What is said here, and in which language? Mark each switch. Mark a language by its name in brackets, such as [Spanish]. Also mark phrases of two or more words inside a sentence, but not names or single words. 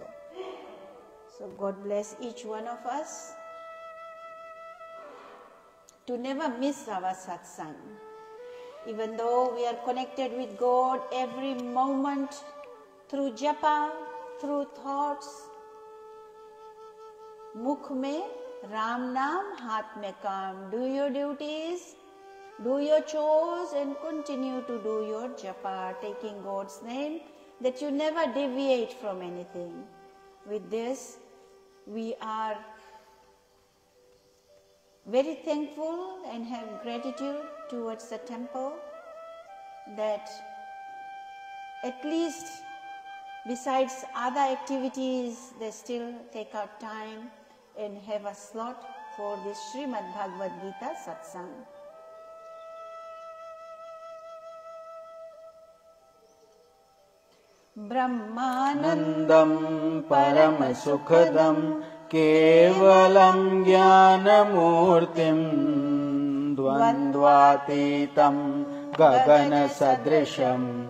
[English] So God bless each one of us to never miss our satsang. Even though we are connected with God every moment through japa, through thoughts. [Hindi] मुख में राम नाम, हाथ में काम. [English] Do your duties, do your chores and continue to do your japa, taking God's name, that you never deviate from anything. With this, we are very thankful and have gratitude towards the temple that at least besides other activities, they still take out time and have a slot for this Srimad Bhagavad Gita Satsang. [Sanskrit] ब्रह्मानन्दं परमसुखदं केवलं ज्ञानमूर्तिं द्वन्द्वातीतं गगन सदृशं